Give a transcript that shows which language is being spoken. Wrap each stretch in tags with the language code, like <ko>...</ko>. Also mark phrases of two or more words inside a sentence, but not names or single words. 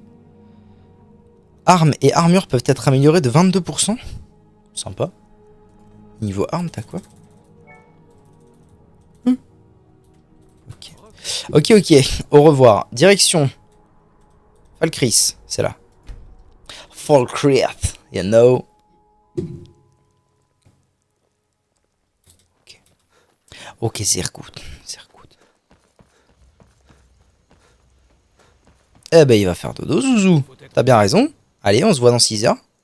<fr>Armes et armures peuvent être améliorées de 22%. Sympa. Niveau armes, t'as quoi? Ok. Ok, ok. Au revoir. Direction. Falkris, c'est là. Falkris,</fr> <en>you know.</en> <fr>Ok.</fr> <de>Ok, sehr gut. Sehr gut.</de> <fr>Eh ben, il va faire dodo, Zouzou. T'as bien raison. Allez, on se voit dans 6 heures.</fr>